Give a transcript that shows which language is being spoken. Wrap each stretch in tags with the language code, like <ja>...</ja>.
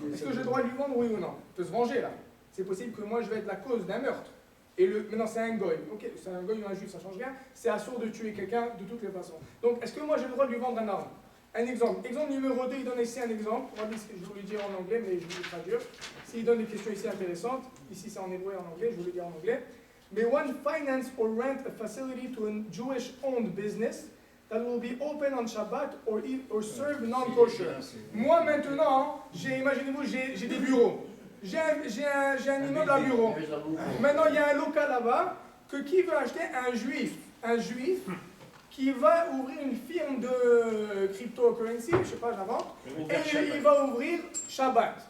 <fr>Est-ce que j'ai le droit de lui vendre, oui ou non? Il peut se venger là. C'est possible que moi je vais être la cause d'un meurtre. Et maintenant c'est un goy. Ok, c'est un goy ou un juif, ça change rien. C'est assuré de tuer quelqu'un de toutes les façons. Donc, est-ce que moi j'ai le droit de lui vendre un arme? Un exemple. Exemple numéro 2, il donne ici un exemple. Regardez ce que je vous le dire en anglais, mais je vais le traduire. S'il donne des questions ici intéressantes, ici c'est en hébreu et en anglais, je vous le dire en anglais.</fr> <en>May one finance or rent a facility to a Jewish-owned business that will be open on Shabbat or serve non-kosher.</en> <fr>Moi maintenant, imaginez-vous, j'ai des bureaux. J'ai un immeuble à bureau. Maintenant, il y a un local là-bas qui veut acheter un juif qui va ouvrir une firme de cryptocurrency, je ne sais pas, j'invente, et il va ouvrir Shabbat.</fr>